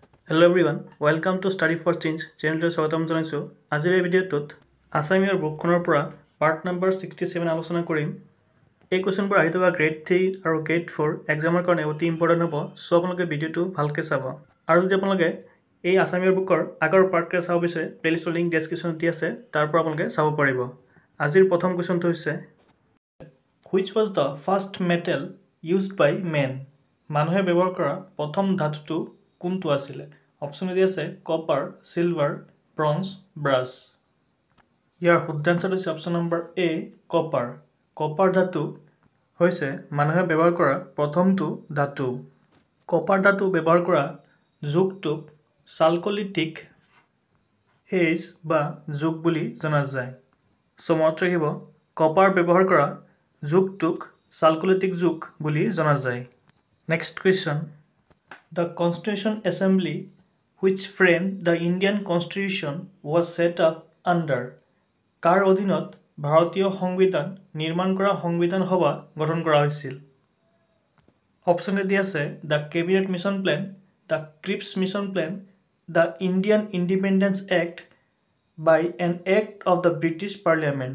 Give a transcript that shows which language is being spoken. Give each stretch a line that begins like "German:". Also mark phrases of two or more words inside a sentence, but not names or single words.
English: Hello everyone, welcome to Study for Change channel
Assamese: স্বাগতম জনাইছো। আজিৰ এই ভিডিঅ'টোত আসামিৰ বুকখনৰ পৰা পাৰ্ট নম্বৰ 67 আলোচনা কৰিম। এই কোৱেশ্চনবোৰ আহি থকা গ্ৰেড 3 আৰু গ্ৰেড 4 এক্সামৰ কাৰণে অতি ইম্পৰ্টেণ্ট হ'ব, সো আপোনালোকে ভিডিঅ'টো ভালকৈ চাব। আৰু যদি আপোনালোকে এই আসামিৰ বুকৰ আগৰ পাৰ্টকেইটা চাব বিচাৰে, প্লেলিষ্টৰ লিংক ডেছক্ৰিপশ্যনত দি আছে, তাৰ পৰা আপোনালোকে চাব পাৰিব। আজিৰ প্ৰথম কুৱেশ্চনটো হৈছে
English: Which was the first metal used by men?
Assamese: মানুহে ব্যৱহাৰ কৰা প্ৰথম ধাতুটো কোনটো আছিল? অপশ্যন দি আছে
English: copper, silver, bronze, brass.
Assamese: ইয়াৰ শুদ্ধ আনসাৰ হৈছে
English: option number A copper.
Assamese: কপাৰ ধাতু হৈছে মানুহে ব্যৱহাৰ কৰা প্ৰথমটো ধাতু। কপাৰ ধাতু ব্যৱহাৰ কৰা যুগটোক
English: Chalcolithic age
Assamese: বা যুগ বুলি জনা যায়। সো মনত ৰাখিব, কপাৰ ব্যৱহাৰ কৰা যুগটোক চালকলিটিক যুগ বুলি জনা যায়।
English: next question, The Constitution Assembly which framed the Indian Constitution was set up under
Assamese: কাৰ অধীনত ভাৰতীয় সংবিধান নিৰ্মাণ কৰা সংবিধান সভা গঠন কৰা হৈছিল?
English: option
Assamese: দি আছে
English: the Cabinet Mission Plan, the Cripps Mission Plan, the Indian Independence Act by an Act of the British Parliament.